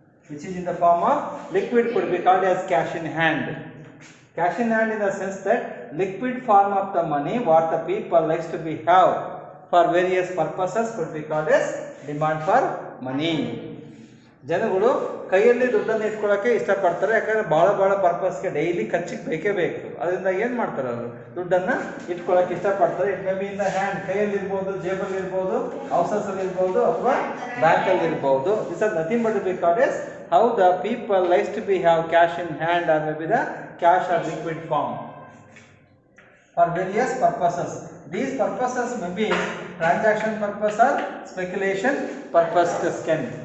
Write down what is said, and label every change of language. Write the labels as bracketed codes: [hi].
[en] Which is in the form of liquid could be called as cash in hand. Cash in hand in the sense that liquid form of the money what the people likes to be have for various purposes could be called as demand for money. [kn] ಜನಗಳು ಕೈಯಲ್ಲಿ ದುಡ್ಡನ್ನು ಇಟ್ಕೊಳ್ಳೋಕೆ ಇಷ್ಟಪಡ್ತಾರೆ. ಯಾಕಂದರೆ ಭಾಳ ಪರ್ಪಸ್ಗೆ daily ಖರ್ಚಿಗೆ ಬೇಕೇ ಬೇಕು. ಅದರಿಂದ ಏನು ಮಾಡ್ತಾರೆ ಅವರು ದುಡ್ಡನ್ನು ಇಟ್ಕೊಳ್ಳೋಕೆ ಇಷ್ಟಪಡ್ತಾರೆ. [en] it may be in the hand, [kn] ಕೈಯಲ್ಲಿ ಇರ್ಬೋದು, ಜೇಬಲ್ಲಿ ಇರ್ಬೋದು, ಹೌಸಸಲ್ಲಿ ಇರ್ಬೋದು ಅಥವಾ ಬ್ಯಾಂಕಲ್ಲಿ ಇರ್ಬೋದು. [en] This are nothing but to be called as how the people likes to be have cash in hand or maybe the cash or liquid form for various purposes. These purposes may be transaction purpose or speculation purposes can.